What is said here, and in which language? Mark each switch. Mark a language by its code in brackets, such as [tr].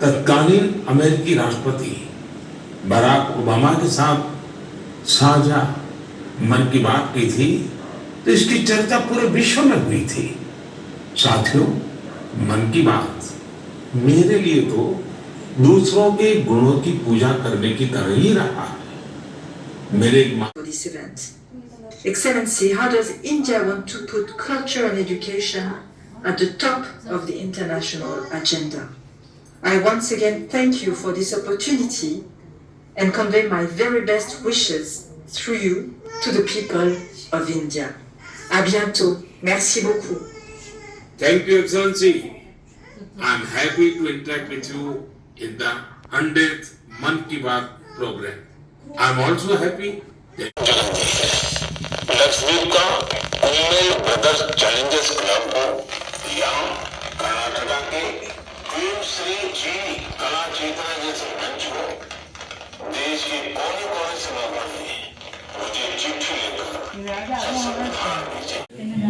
[hi] तत्कालीन अमेरिकी राष्ट्रपति बराक ओबामा के साथ साझा मन की बात की थी तो इसकी चर्चा पूरे विश्व में हुई थी। साथियों, मन की बात मेरे लिए तो दूसरों के गुणों की पूजा करने की तरह ही रहा है। मेरे [en] for this event. Excellency, how does India want to put culture and education at the top of the international agenda? I once again thank you for this opportunity and convey my very best wishes through you to the people of India. [fr] À bientôt. Merci beaucoup. [en] Thank you, Excellency. I'm happy to interact with you in the 100th Man Ki Baat program. I'm also happy that [hi] Lakshadweep का Kummel brothers Challengers club को या कर्नाटका के queen Shri जी कला चेतना जैसे मंच को देश के कोने कोने से लोगों ने मुझे चिट्ठी लिखकर